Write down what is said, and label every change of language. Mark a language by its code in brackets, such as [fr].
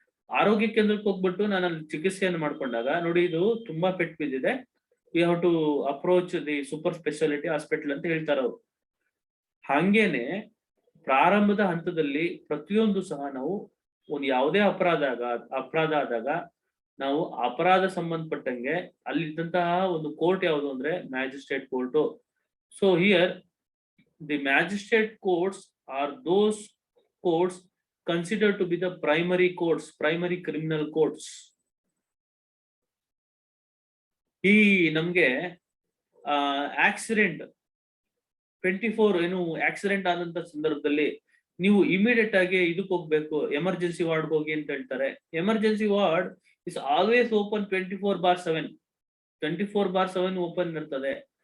[kn] ಆರೋಗ್ಯ ಕೇಂದ್ರಕ್ಕೆ ಹೋಗ್ಬಿಟ್ಟು ನಾನು ಅಲ್ಲಿ ಚಿಕಿತ್ಸೆಯನ್ನು ಮಾಡ್ಕೊಂಡಾಗ, ನೋಡಿ ಇದು ತುಂಬಾ ಪೆಟ್ಟು ಬಿದ್ದಿದೆ, [en] you have to approach the super speciality hospital [kn] ಅಂತ ಹೇಳ್ತಾರ ಅವ್ರು. ಹಂಗೇನೆ ಪ್ರಾರಂಭದ ಹಂತದಲ್ಲಿ ಪ್ರತಿಯೊಂದು ಸಹ ನಾವು ಒಂದು ಯಾವುದೇ ಅಪರಾಧ ಆದಾಗ ನಾವು ಅಪರಾಧ ಸಂಬಂಧಪಟ್ಟಂಗೆ ಅಲ್ಲಿದ್ದಂತಹ ಒಂದು ಕೋರ್ಟ್ ಯಾವುದು ಅಂದ್ರೆ magistrate court. [en] So here the magistrate courts are those courts considered to be the primary courts, primary criminal courts. [kn] ಈ ನಮ್ಗೆ ಆಕ್ಸಿಡೆಂಟ್ 24 ಏನು ಆಕ್ಸಿಡೆಂಟ್ ಆದಂತ ಸಂದರ್ಭದಲ್ಲಿ ನೀವು ಇಮಿಡಿಯೇಟ್ ಆಗಿ ಇದಕ್ಕೆ ಹೋಗ್ಬೇಕು, ಎಮರ್ಜೆನ್ಸಿ ವಾರ್ಡ್ ಹೋಗಿ ಅಂತ ಹೇಳ್ತಾರೆ. [en] emergency ward is always open 24/7, [kn] 24/7 open ಇರ್ತದೆ.